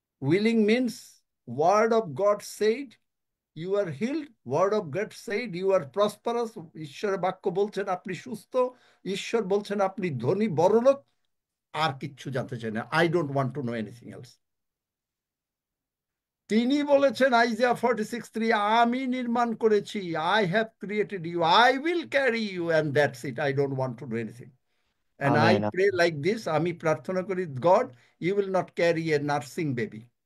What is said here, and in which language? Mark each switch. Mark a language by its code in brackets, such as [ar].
[en] Willing means word of God said, you are healed. Word of God said, you are prosperous. [bn] ঈশ্বরের বাক্য বলছেন আপনি সুস্থ, ঈশ্বর বলছেন আপনি ধনী বড়লোক, আর কিচ্ছু জানতে চাই না। [en] I don't want to know anything else. [bn] তিনি বলেছেন আইজিয়া 46:3, আমি নির্মাণ করেছি, [en] I have created you, I will carry you, and that's it. I don't want to do anything. And I Amen. pray like this, [bn] আমি প্রার্থনা করি, [en] God, you will not carry a nursing baby.